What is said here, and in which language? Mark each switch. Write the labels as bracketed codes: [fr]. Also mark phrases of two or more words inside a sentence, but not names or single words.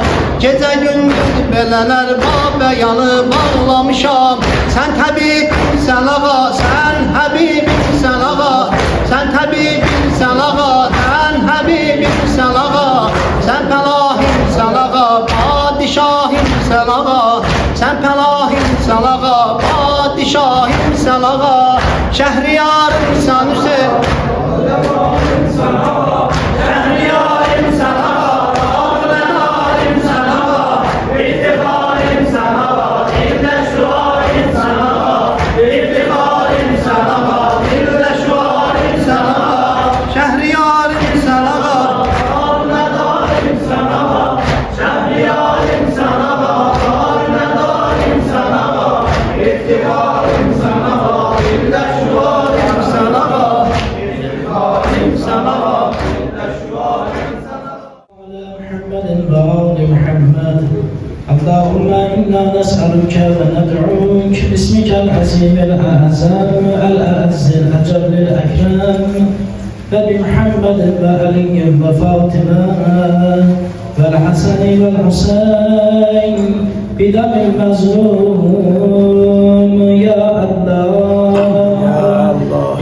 [az] Gecə gündüz belələr babəyanı bağlamışam. Sən təbibsən ağa, sən həbibsən ağa. Sən təbibsən ağa, sən həbibsən ağa. Sən pənahimsən ağa, padişahimsən ağa. Sən pənahimsən ağa, padişahimsən ağa. Şəhriyarımsan Hüseyin, şəhriyarımsan ağa. Şəhriyarımsan ağa, ağrınarimsən ağa. İftiharımsan ağa, dildə şuarımsan ağa. İftiharımsan ağa, dildə şuarımsan ağa. Şəhriyarımsan ağa, ağrınarimsən ağa. Şəhriyarımsan ağa, ağrınarimsən ağa. İftiharımsan ağa, dildə şuarımsan ağa. İftiharımsan ağa, dildə şuarımsan ağa. [ar] محمد وآل محمد اللهم إنا نسألك وندعوك باسمك العظيم الأعظم الأعز الأجل الأكرم وبمحمد وعلي وفاطمة والحسن والحسين بدم المظلوم يا الله